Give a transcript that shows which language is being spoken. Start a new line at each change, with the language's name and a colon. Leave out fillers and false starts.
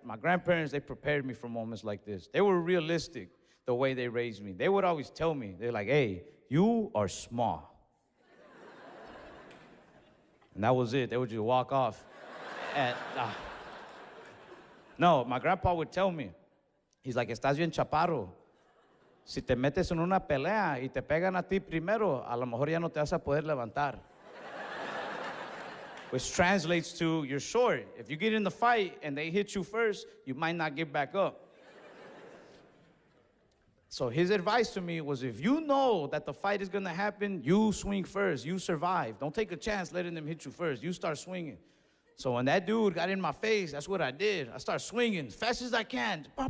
English: My grandparents, they prepared me for moments like this. They were realistic the way they raised me. They would always tell me, they're like, hey, you are small. And that was it. They would just walk off. And, no, my grandpa would tell me, he's like,
Spanish: estás bien chaparro. Si te metes en una pelea y te pegan a ti primero, a lo mejor ya no te vas a poder levantar.
English: Which translates to, you're short. If you get in the fight and they hit you first, you might not get back up. So his advice to me was, if you know that the fight is gonna happen, you swing first, you survive. Don't take a chance letting them hit you first. You start swinging. So when that dude got in my face, that's what I did. I started swinging as fast as I can.